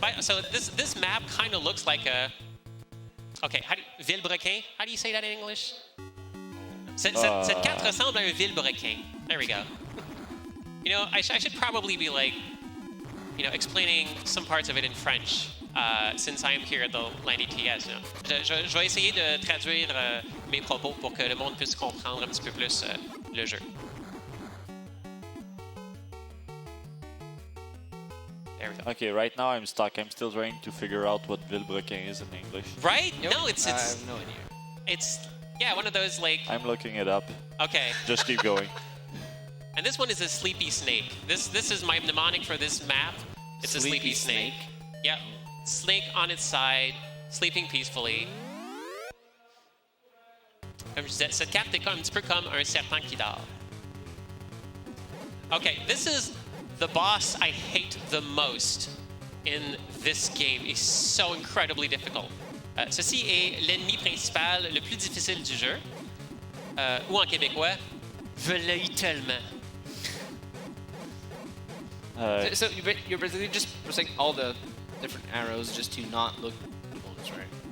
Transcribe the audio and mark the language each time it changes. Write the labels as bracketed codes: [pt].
[en] So this map kind of looks like a... Okay, Vilebrequin? How do you say that in English? [fr] Cette carte ressemble à un vilebrequin. [en] There we go. You know, I should probably be like, you know, explaining some parts of it in French, since I am here at the LanÉTS. [fr] Je vais essayer de traduire mes propos pour que le monde puisse comprendre un petit peu plus le jeu. [en] There we go. Okay, right now I'm stuck. I'm still trying to figure out what Vilebrequin is in English. Right? Nope. No, it's I have no idea. it's yeah, one of those like. I'm looking it up. Okay. Just keep going. And this one is a sleepy snake. This is my mnemonic for this map. It's a sleepy snake. Yep. Snake on its side, sleeping peacefully. [fr] Comme je disais, cette carte est un petit peu comme un serpent qui dort. [en] Okay, this is the boss I hate the most in this game. It's so incredibly difficult. [fr] Ceci est l'ennemi principal le plus difficile du jeu. Ou en québécois, je l'ai tellement. [en] So you're basically just pressing all the different arrows just to not look at the bullets, right?